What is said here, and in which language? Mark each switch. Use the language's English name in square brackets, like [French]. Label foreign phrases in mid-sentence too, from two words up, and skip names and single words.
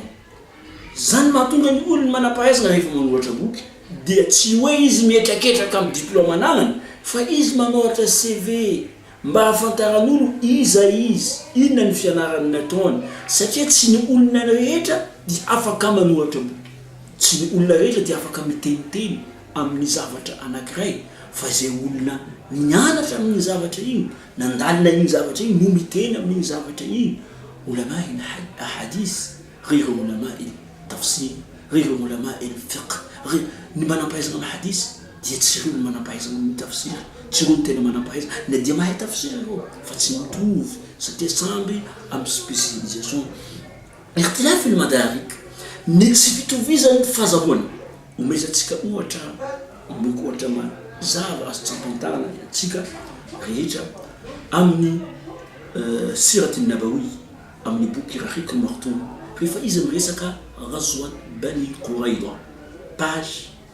[Malagasy] Zany mahatonga ny olona manampahaizana rehefa manoratra boky dia tsy hoe izy mietraketraka amin'ny diplôme anagnany fa izy manoratra CV mba hafantaran'olo iza izy, inona ny fianarany nataony, satria tsy ny olona rehetra dia afaka manoratra boky, tsy ny olona rehetra dia afaka miteniteny amin'ny zavatra anankiray, fa zay olona nianatra amin'ny zavatra iny, nandalina iny zavatra iny no miteny amin'ny zavatra iny. [Arabic] علماء الحديث غير علماء التفسير غير علماء الفقه [Malagasy] ny manampahaizana amin'ny hadith dia tsy ireo manampahaizana amin'ny tafsir, tsy ireo tena manampahaizana na dia mahay tafsir ireo fa tsy mitovy satria samby amin'ny spécialisation. [Arabic] اختلاف المدارك [Malagasy] ny tsy fitovizany fahazahoana omesantsika ohatra miloko ohatra mazava azo tsampantarana antsika rehetra amin'ny [Arabic] السيرة النبوية [Malagasy] amin'ny boky Rahiq al-Maktoum rehefa izy miresaka Ghazwat Bani Qurayza page